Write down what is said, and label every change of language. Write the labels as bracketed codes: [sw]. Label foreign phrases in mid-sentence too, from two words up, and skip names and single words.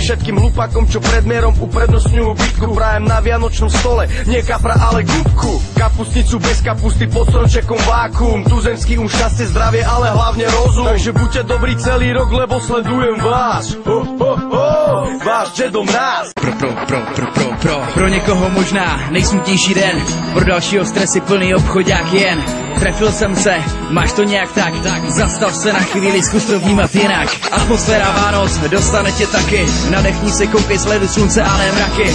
[sk] Všetkým hlupákom, čo pred mierom uprednostňujú bitku, prajem na vianočnom stole nie kapra, ale gubku. Kapustnicu bez kapusty, pod stromčekom vákuum, tuzemský šťastie, zdravie, ale hlavne rozum. Takže buďte dobrí celý rok, lebo sledujem vás. Váš Dědo Mráz. [cs] Pro někoho možná nejsmutnější den, pro dalšího stresy plný obchodák jen. Trefil jsem se, máš to nějak tak, zastav se na chvíli, zkus to vnímat jinak. Atmosféra Vánoc dostane tě taky, nadechni se, koukej sledu slunce a ne mraky.